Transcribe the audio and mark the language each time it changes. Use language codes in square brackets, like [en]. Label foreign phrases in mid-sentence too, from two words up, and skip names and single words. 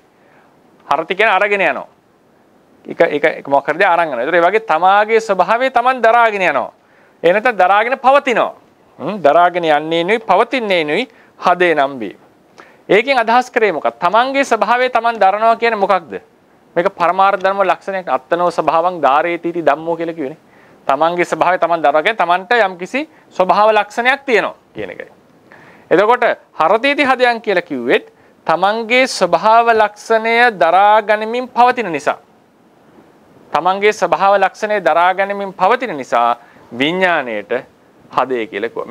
[si] හරති කියන්නේ අරගෙන යනවා. ඒක මොකක් කරද අරන් යනවා. ඒතර ඒ වගේ තමාගේ ස්වභාවය Taman දරාගෙන යනවා. ඒ නැත්නම් දරාගෙන පවතිනවා. දරාගෙන යන්නේ නුයි පවතින්නේ නුයි හදේ නම් වේ. ඒකෙන් අදහස් කරේ මොකක්ද? තමන්ගේ ස්වභාවය තමන් දරනවා කියන්නේ මොකක්ද? මේක පරමාර්ථ ධර්ම ලක්ෂණයක්. [pi] අත්තනෝ ස්වභාවං ධාරේතිති ධම්මෝ [si] කියලා කියුවනේ. තමන්ගේ ස්වභාවය තමන් දරනවා කියන්නේ තමන්ට යම්කිසි ස්වභාව ලක්ෂණයක් තියෙනවා කියන එකයි. එතකොට හරතීති හදයන් කියලා කිව්වෙත් තමන්ගේ ස්වභාව ලක්ෂණය දරා ගනිමින් පවතින නිසා. තමන්ගේ ස්වභාව ලක්ෂණය දරා ගනිමින් පවතින නිසා විඥාණයට හදේ කියලා කිව්වා.